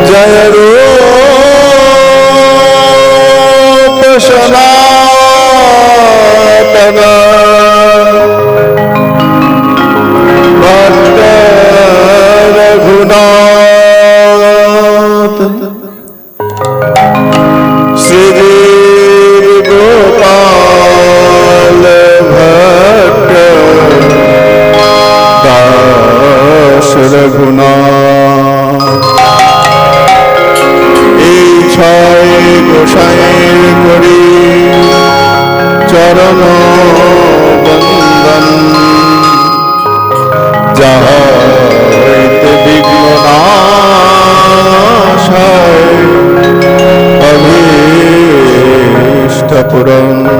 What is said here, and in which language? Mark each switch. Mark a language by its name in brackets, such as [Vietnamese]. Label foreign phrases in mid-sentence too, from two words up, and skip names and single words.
[Bangla] जय रूप सनातन भक्त रघुनाथ श्री गोपाल भट्ट दास रघुनाथ এই ছয় গোসাইয়ের করি চরণ বন্দন যাহা হইতে বিঘ্ন নাশায় অভীষ্ট পূরণ।